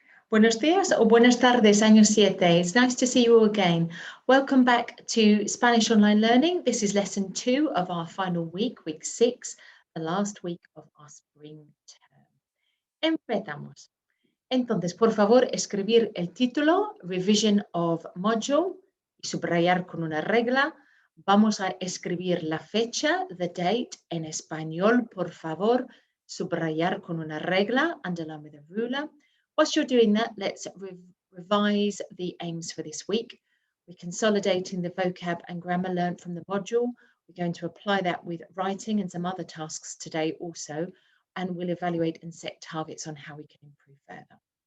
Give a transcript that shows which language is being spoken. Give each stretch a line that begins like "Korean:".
Spanish: Buenos días or buenas tardes, año 7.
English: It's nice to see you all again. Welcome back to Spanish Online Learning. This is lesson 2 of our final week, week 6, the last week of our spring term.
Spanish: Empezamos. Entonces, por favor, escribir el título, Revision of Module, y subrayar con una regla. Vamos a escribir la fecha,
English: the date,
Spanish: en español, por favor, subrayar con una regla,
English: underline with a ruler. Whilst you're doing that, let's revise the aims for this week. We're consolidating the vocab and grammar learned from the module. We're going to apply that with writing and some other tasks today also, and we'll evaluate and set targets on how we can improve further.